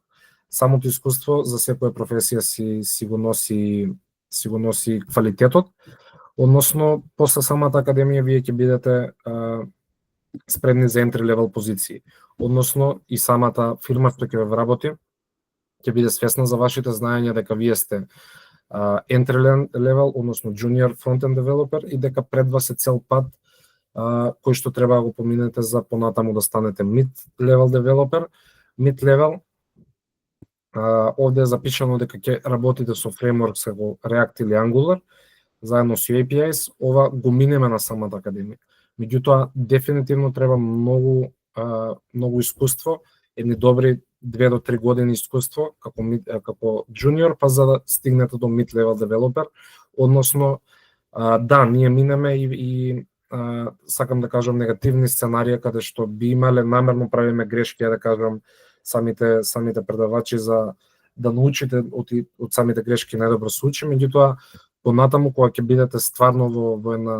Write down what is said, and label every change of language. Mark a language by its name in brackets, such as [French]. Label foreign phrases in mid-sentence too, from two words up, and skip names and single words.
[Macedonian] Самото искуство за секоја професија си го носи квалитетот, односно после самата академија вие ќе бидете спремни за [English] entry level [Macedonian] позиции. Односно и самата фирма што ќе ве вработи ќе биде свесна за вашите знаења дека вие сте [English] entry level, [Macedonian] односно [English] junior front-end developer [Macedonian] и дека пред вас е цел пат кој што треба да го поминете за понатаму да станете [English] mid-level developer. [Macedonian] Mid-level, овде е запишано дека ќе работите со фреймворк како React или Angular, заедно со APIs, ова го минеме на самата академија. Меѓутоа, дефинитивно треба многу искуство, едни добри 2 до 3 години искуство како junior, па за да стигнете до [English] mid-level developer, [Macedonian] односно, да, ние минеме и сакам да кажам негативни сценарија каде што би имале намерно правиме грешки, да кажам, самите предавачи за да научите од самите грешки најдобро се учи, меѓутоа понатаму кога ќе бидете стварно во